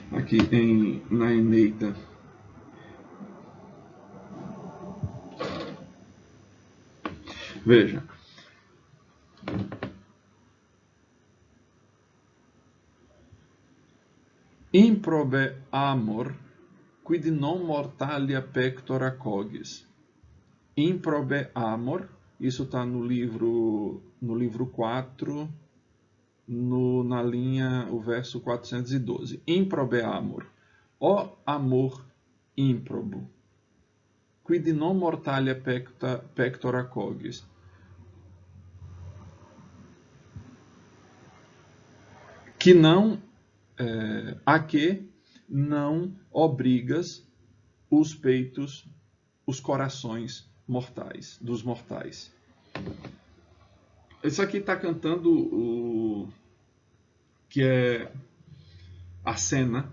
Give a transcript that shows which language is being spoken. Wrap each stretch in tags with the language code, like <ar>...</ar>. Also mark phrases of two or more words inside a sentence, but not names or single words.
<pt>aqui na Eneida. Veja.</pt> <la>Improbe amor, quid non mortalia pectora cogis. Improbe amor,</la> <pt>isso está no livro 4, na linha, o verso 412.</pt> <la>Improbe amor,</la> <pt>ó amor ímprobo,</pt> <la>quid non mortalia pectora cogis.</la> <pt>Que não, a que não obrigas os peitos, os corações mortais, dos mortais. Isso aqui está cantando que é a cena.</pt>